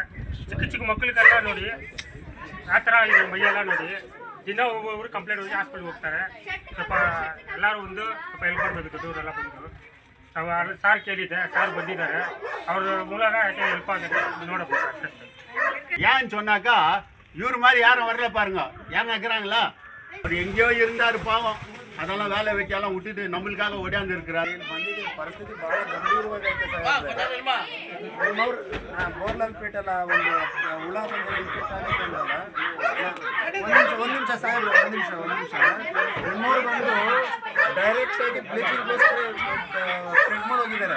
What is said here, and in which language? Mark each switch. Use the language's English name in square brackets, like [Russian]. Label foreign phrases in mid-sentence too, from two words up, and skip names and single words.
[Kannada] ಚಿಕ್ಕ ಚಿಕ್ಕ ಮಕ್ಕಳಿಗೆಲ್ಲ ನೋಡಿ ಆ ಥರ ಇದೆ ಮೈಯೆಲ್ಲ ನೋಡಿ. ದಿನ ಒಬ್ಬೊಬ್ರು ಕಂಪ್ಲೇಂಟ್ ಹೋಗಿ ಹಾಸ್ಪಿಟ್ಲ್ಗೆ ಹೋಗ್ತಾರೆ. ಸ್ವಲ್ಪ ಎಲ್ಲರೂ ಸ್ವಲ್ಪ ಹೆಲ್ಪ್ ಮಾಡಬೇಕು, ದೊಡ್ಡವರೆಲ್ಲ ಬಂದು. ನಾವು ಸಾರ್ ಕೇಳಿದ್ದೆ, ಸಾರ್ ಬಂದಿದ್ದಾರೆ, ಅವ್ರ ಮೂಲಕ ಹೆಲ್ಪ್ ಆಗಿದೆ ನೋಡಬೇಕು ಅಷ್ಟೇ. [Tamil] ஏன்னு சொன்னாக்கா இவர் மாதிரி யாரும் வரல பாருங்க, ஏன் நிற்கிறாங்களா? அவர் எங்கேயோ இருந்தார் பாவம், அதெல்லாம் வேலை வைக்கலாம் விட்டுட்டு நம்மளுக்காக ஓடியாந்து இருக்கிறார். [Kannada] ಪರಿಸ್ಥಿತಿ ಬಹಳ ಗಂಭೀರವಾಗೈತೆ ಬೋರ್ಲಲ್ಪೇಟೆಲ್ಲ ಒಂದು ಹುಳ ಬಂದು ಇನ್ಫೆಕ್ಟ್ ಆಗಿದ್ದಲ್ಲ. ಒಂದು ನಿಮಿಷ ಸಾಹೇಬ್ರೆ, ಒಂದು ನಿಮಿಷ ನಿಮ್ಮವ್ರು ಬಂದು ಡೈರೆಕ್ಟ್ ಆಗಿ [English] bleaching place spread [Kannada] ಮಾಡಿ ಹೋಗಿದ್ದಾರೆ.